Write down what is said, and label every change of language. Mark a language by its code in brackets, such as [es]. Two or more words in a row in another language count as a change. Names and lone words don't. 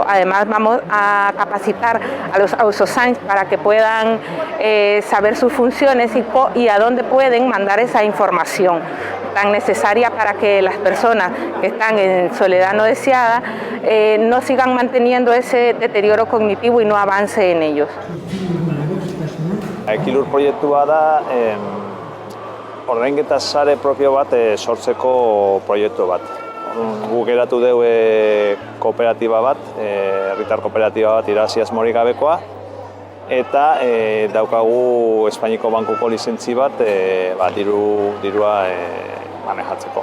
[es] Además vamos a capacitar a los auzozains para que puedan saber sus funciones y a dónde pueden mandar esa información tan necesaria para que las personas que están en soledad no deseada no sigan manteniendo ese deterioro cognitivo y no avance en ellos. [eu] Ekilur proiektua da ordainketa sare propio bat sortzeko proiektu bat. Guk eratu dugu kooperatiba bat, herritar kooperatiba bat irabazi asmorik gabekoa, eta daukagu Espainiako bankuko lizentzi bat dirua manejatzeko.